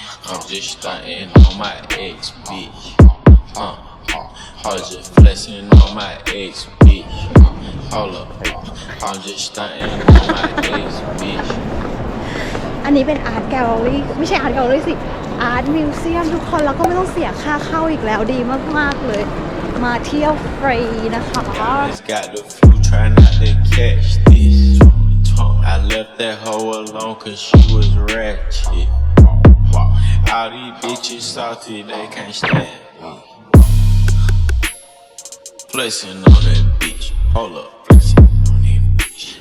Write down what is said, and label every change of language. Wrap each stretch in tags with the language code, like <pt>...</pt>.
<en>I'm just stunting on my ex, bitch. I was just flexing on my ex, bitch. Hold up, I'm just stunting on my ex, bitch.</en> <th>อันนี้เป็นอาร์ตแกลเลอรี่ไม่ใช่อาร์ตแกลเลอรี่สิอาร์ตมิวเซียมทุกคนแล้วก็ไม่ต้องเสียค่าเข้าอีกแล้วดีมากๆเลยมาเที่ยวฟรีนะคะ</th> <en>Just got the flu, try not to catch this. I left that hoe alone cause she was ratchet. All these bitches salty, they can't stand me. Flexing on that bitch, hold up, flexing on that bitch.</en>